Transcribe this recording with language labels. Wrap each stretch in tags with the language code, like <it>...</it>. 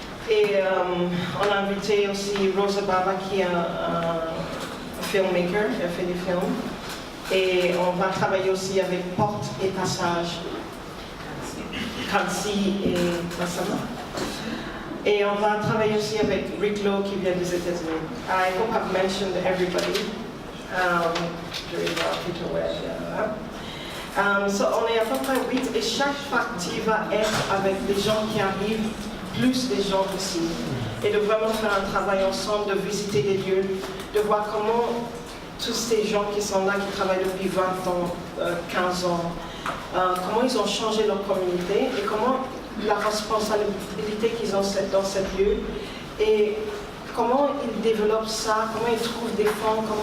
<fr>Et on a invité aussi Rosa Baba, qui est un filmmaker, elle fait des films. Et on va travailler aussi avec Porte et Passage, Kansi et Massama. Et on va travailler aussi avec Rick Lowe qui vient des États-Unis.</fr> <en>I hope I've mentioned everybody. Peter Webb.</en> <fr>So on est à peu près 8 et chaque partie va être avec des gens qui arrivent, plus des gens ici. Et de vraiment faire un travail ensemble, de visiter les lieux, de voir comment tous ces gens qui sont là, qui travaillent depuis 20 ans, 15 ans, comment ils ont changé leur communauté et comment la responsabilité qu'ils ont dans ce lieu et comment ils développent ça, comment ils trouvent des fonds,</fr>